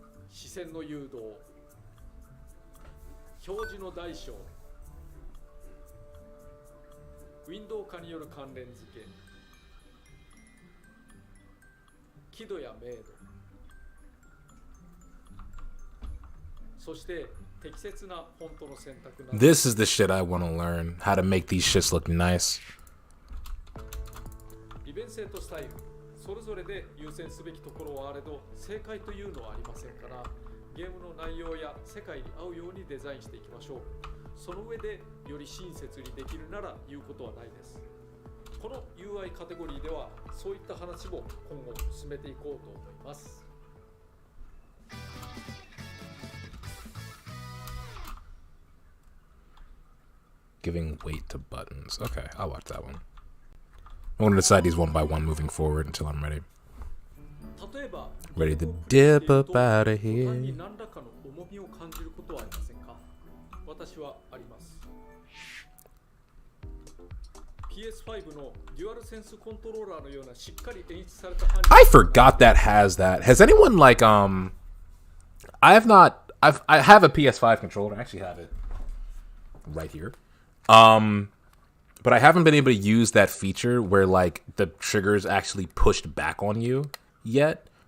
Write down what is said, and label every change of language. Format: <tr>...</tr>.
<ja>視線の誘導、表示の大小、ウィンドウ化による関連付け、輝度や明度、そして適切なフォントの選択など。</ja> <en>This is the shit I want to learn. How to make these shits look nice.</en> <ja>利便性とスタイル、それぞれで優先すべきところはあれど、正解というのはありませんから、ゲームの内容や世界に合うようにデザインしていきましょう。その上でより親切にできるなら言うことはないです。この UI カテゴリーではそういった話も今後進めていこうと思います。</ja> <en>Giving weight to buttons. Okay, I'll watch that one. I want to decide these one by one moving forward until I'm ready.</en> <ja>例えば</ja> <en>Ready to dip up out of</en> <ja>ボタン</ja> <en>here.</en> <ja>に何らかの重みを感じることはありませんか？私はあります。 PS5 のデュアルセンスコントローラーのようなしっかり演出されたハンディ</ja> <en>I forgot that has that. Has anyone like I have not I have a PS5 controller. I actually have it right here. But I haven't been able to use that feature where like the trigger's actually pushed back on you yet.</en>